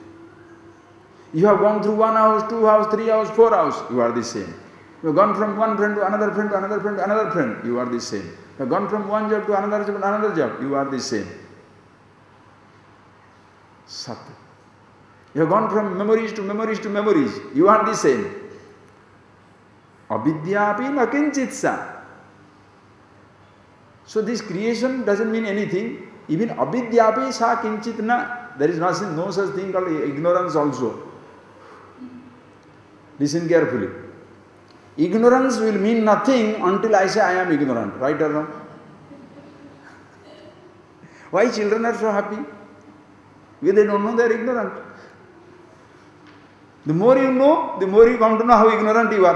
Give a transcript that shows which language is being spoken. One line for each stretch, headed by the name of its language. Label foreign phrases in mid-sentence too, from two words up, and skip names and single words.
English: You have gone through 1 house, 2 house, 3 house, 4 house. You are the same. You have gone from one friend to another friend to another friend to another friend. You are the same. You have gone from one job to another job. You are the same. Sat. You have gone from memories to memories to memories. You are the same.
Sanskrit: Avidyapi na kinchitsa.
English: So this creation doesn't mean anything.
Sanskrit: Even avidyapi sa kinchit na.
English: There is no such thing called ignorance also. Listen carefully. Ignorance will mean nothing until I say I am ignorant. Right or wrong? Why children are so happy? Because they don't know they are ignorant. The more you know, the more you come to know how ignorant you are.